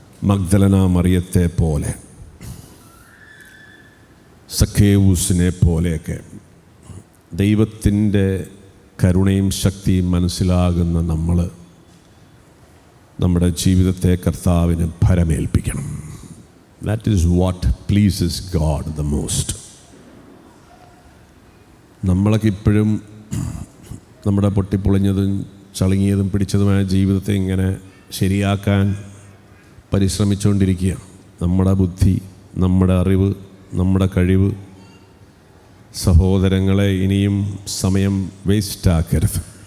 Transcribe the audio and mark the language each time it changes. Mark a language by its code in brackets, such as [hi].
[ml] മഗ്ദലന മറിയത്തെ പോലെ, സഖേവൂസിനെ പോലെയൊക്കെ ദൈവത്തിൻ്റെ കരുണയും ശക്തിയും മനസ്സിലാകുന്ന നമ്മൾ നമ്മുടെ ജീവിതത്തെ കർത്താവിന് ഭരമേൽപ്പിക്കണം. [en] That is what pleases God the most. [ml] നമ്മളൊക്കെ ഇപ്പോഴും നമ്മുടെ പൊട്ടിപ്പൊളിഞ്ഞതും ചളുങ്ങിയതും പിടിച്ചതുമായ ജീവിതത്തെ ഇങ്ങനെ ശരിയാക്കാൻ പരിശ്രമിച്ചുകൊണ്ടിരിക്കുക. നമ്മുടെ ബുദ്ധി, നമ്മുടെ അറിവ്, നമ്മുടെ കഴിവ്. സഹോദരങ്ങളെ, ഇനിയും സമയം വേസ്റ്റാക്കരുത്.